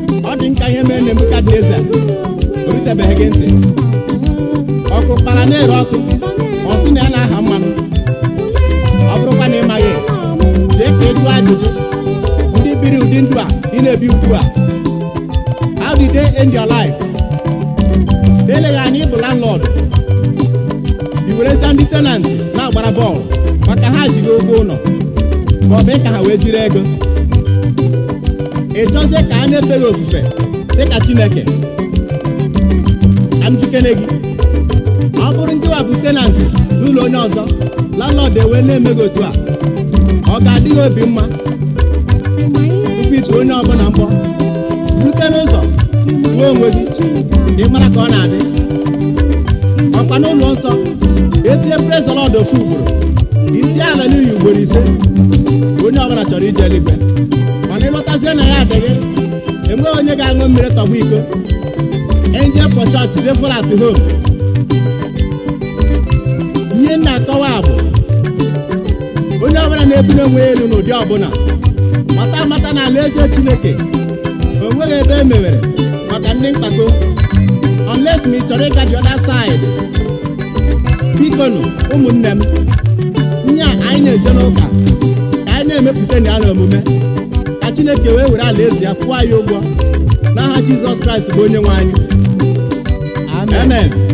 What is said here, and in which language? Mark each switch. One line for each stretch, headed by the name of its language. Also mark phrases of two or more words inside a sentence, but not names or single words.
Igbo: Ọ dị nka ihe mere Nebukadneza, o rutebeghị gị ntị. Ọkụ kpara na-ere ọkụ, ọ sị na ya na-aha mmanụ. Ọ bụrụkwa na ị maghị, jee ka ị jụọ ajụjụ. Ndị biri ụdị ndụ a, ị na-ebi ugbu a.
English: How did they end your life?
Igbo: Eleghị anya ị bụ landlord. I werezia ndị tenant na-agbara bọọlụ maka ha ji gị ụgwọ ụlọ, ma ọ bụ ka ha wee jiri ego. Ị chọzie ka a na-efe gị ofufe dịka Chineke? Ka m jikere gị. Ọ bụrụ ndị wa bụ tenant n'ụlọ onye ọzọ, landlord ewee na-eme gị otu a, ọ ga-adị gị obi mma? Tupu ị tụọ onye ọbụla mbọ, rute n'ụzọ, kwuo onwe gị, ị mara ka ọ na-adị. Ọkwa n'ụlọ nsọ, etinye
English: praise the Lord
Igbo: ofu ugboro, itinye hallelujah ugboro ise, onye ọbụla chọrọ ije eluigwe. Mana ị lọtazie na ya adịghị, enweghị onye ga-aṅụ mmiri tọgbọ iko.
English: Angel for church, devil at home.
Igbo: Ihe m na-akọwa bụ, onye ọbụla na-ebuli onwe ya elu n'ụdị ọbụla, mata amata na alaeze Chineke, o nweghị ebe e mewere maka ndị mpako. Unless ma ị chọrọ ịga
English: the other side.
Igbo: Biko nụ, ụmụnne m, ihe a anyị na-eje n'ụka, ka anyị na-emepụta na ya n'omume, ka Chineke wee were alaeze ya kwụọ anyị ụgwọ. N'aha Jizọs Kraịst bụ onye nwe anyị. Amen. Amen.